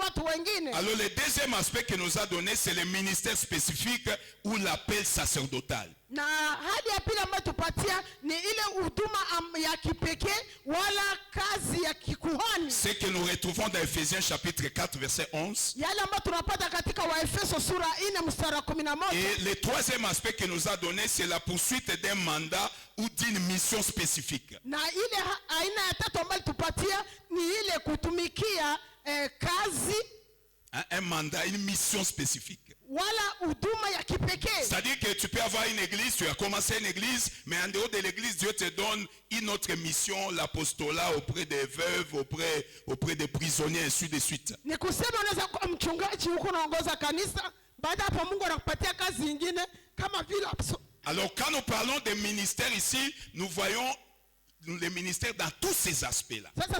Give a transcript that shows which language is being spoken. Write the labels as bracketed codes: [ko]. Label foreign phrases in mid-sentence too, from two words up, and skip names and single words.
[fr] Alors le deuxième aspect que nous a donné, c'est le ministère spécifique ou l'appel sacerdotal. [sw] Na hali ya pili ambayo tupatia ni ile huduma ya kipekee wala kazi ya kikuhani. [fr] Ce que nous retrouvons dans Ephésiens chapitre 4 verset 11. [sw] Yale ambayo tunapata katika Waefeso sura 4 mstari wa 11. [fr] Et le troisième aspect que nous a donné, c'est la poursuite d'un mandat ou d'une mission spécifique. [sw] Na ile aina ya tatu ambayo tupatia ni ile kutumikia kazi, [fr] un mandat, une mission spécifique. C'est-à-dire que tu peux avoir une église, tu as commencé une église, mais en dehors de l'église, Dieu te donne une autre mission, l'apostolat auprès des veuves, auprès des prisonniers, ainsi de suite. Alors quand nous parlons des ministères ici, nous voyons les ministères dans tous ces aspects-là.